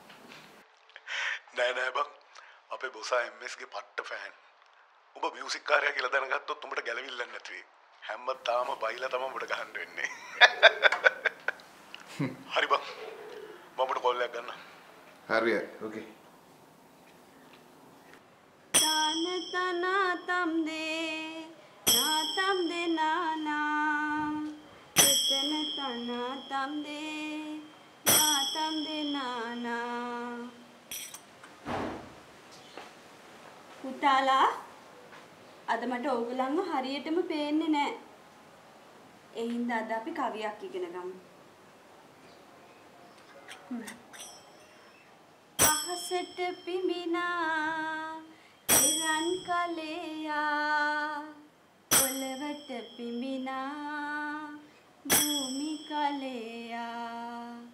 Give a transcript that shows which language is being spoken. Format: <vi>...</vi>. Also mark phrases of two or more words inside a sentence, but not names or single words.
<si>නෑ නෑ බං. අපේ බොසා MS ගේ පට්ට ෆෑන්. ඔබ මියුසික් කාර්යය කියලා දැනගත්තොත් උඹට ගැලවිල්ලක් නැති වෙයි. හැමදාම බයිලා තමයි උඹට ගහන්න වෙන්නේ. හරි බං. මම උඹට කෝල් එකක් ගන්නම්. හරිය. ඕකේ. नातम दे नाना कितन तनातम दे नाना පුතාලා අද මට ඕගොල්ලන්ව හරියටම පේන්නේ නැහැ. ඒ හින්දා අද අපි කවියක් ඉගෙන ගමු. අහසට පිඹිනා ඉරන් කලයා පොළවට පිඹිනා භූමි කලයා.</si>